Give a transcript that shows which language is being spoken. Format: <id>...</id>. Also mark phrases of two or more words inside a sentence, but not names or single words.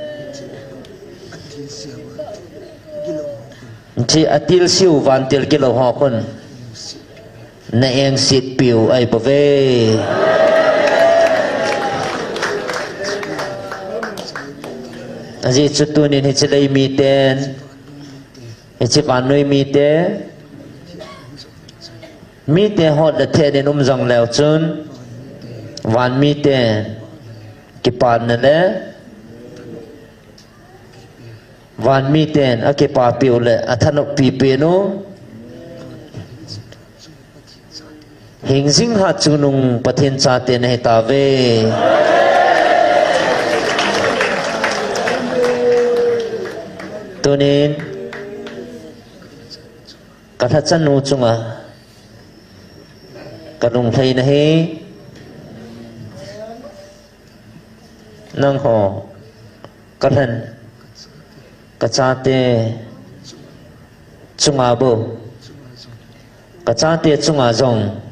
<tcz>chi atil siu van til kilo ho kon na eng sit piu ai pa ve aji chutunin hi chilei mi ten hi chi panoi mi te hot da the den jong leo chun van mi ten ki pan na le van mi ten a ke pa piu le athanok pi pe no Hingjing Hatchung nung Pathen cha te na ta ve tunin katha chanu chunga kalung thei na he nang ho kathan kachate chunga bo ka cha te chunga zong</tcz>